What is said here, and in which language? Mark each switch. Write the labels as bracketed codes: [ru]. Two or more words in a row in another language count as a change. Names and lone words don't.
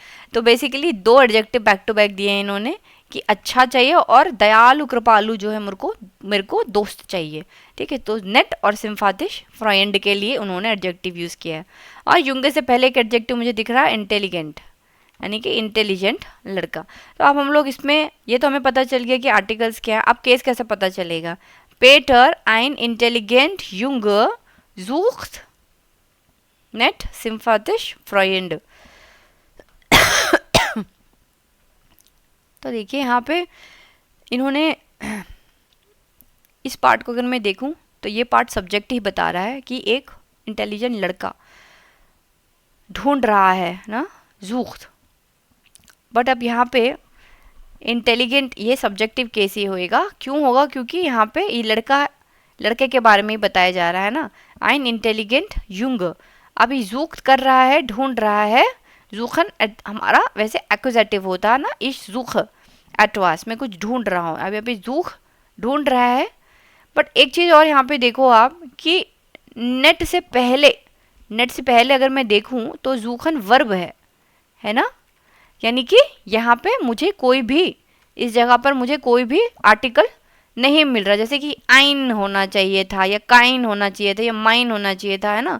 [hi] तो बेसिकली दो एडजेक्टिव बैक टू बैक दिए हैं इन्होंने कि अच्छा चाहिए और दयालु कृपालु जो है मेरे को दोस्त चाहिए, ठीक है। तो नेट और [de] sympathisch Freund [hi] के लिए उन्होंने एडजेक्टिव यूज़ किया है। और युंगे से पहले एक एडजेक्टिव मुझे दिख रहा है इंटेलिजेंट, यानी कि इंटेलिजेंट लड़का। तो अब हम लोग इसमें, ये तो हमें पता चल गया कि आर्टिकल्स क्या है, अब केस कैसे पता चलेगा। [de] पेटर ein intelligent Junge sucht nett sympathisch Freund. [hi] तो देखिए यहाँ पे इन्होंने इस पार्ट को अगर मैं देखूं तो ये पार्ट सब्जेक्ट ही बता रहा है कि एक इंटेलिजेंट लड़का ढूंढ रहा है ना, sucht। बट अब यहाँ पे इंटेलिजेंट ये सब्जेक्टिव केस ही होएगा, क्यों होगा, क्योंकि यहाँ पे ये लड़के के बारे में ही बताया जा रहा है ना, [de] ein intelligent Junge। [hi] अभी जूख कर रहा है, ढूंढ रहा है, जूखन हमारा वैसे एक्यूजेटिव होता है ना, [de] ich suche etwas [hi] में कुछ ढूंढ रहा हूँ, अभी जूख ढूंढ रहा है। बट एक चीज़ और यहाँ पे देखो आप कि नेट से पहले अगर मैं देखूँ तो जूखन वर्ब है ना, यानी कि यहाँ पे मुझे कोई भी, इस जगह पर मुझे कोई भी आर्टिकल नहीं मिल रहा, जैसे कि आइन होना चाहिए था या काइन होना चाहिए था या माइन होना चाहिए था, है ना।